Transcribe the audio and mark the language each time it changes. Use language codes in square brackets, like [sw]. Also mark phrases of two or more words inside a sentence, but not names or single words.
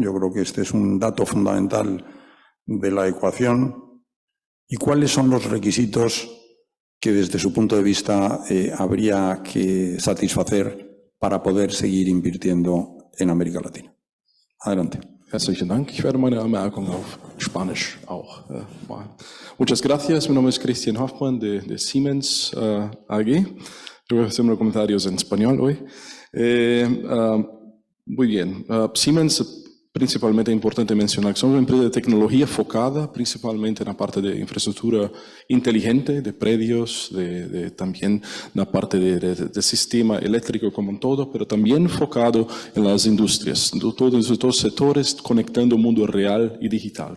[es] Yo creo que este es un dato fundamental de la ecuación. ¿Y cuáles son los requisitos que desde su punto de vista habría que satisfacer para poder seguir invirtiendo en América Latina? Adelante. [de] Herzlichen Dank. Ich werde meine Anmerkung auf Spanisch auch machen. [es] Muchas gracias. Mi nombre es Christian Hoffmann de Siemens AG. Yo voy a hacer unos comentarios en español hoy. Muy bien. Siemens, principalmente importante mencionar que somos una empresa de tecnología focada principalmente en la parte de infraestructura inteligente, de predios, también la parte de sistema eléctrico como un todo, pero también enfocado en las industrias, todos los sectores conectando el mundo real y digital.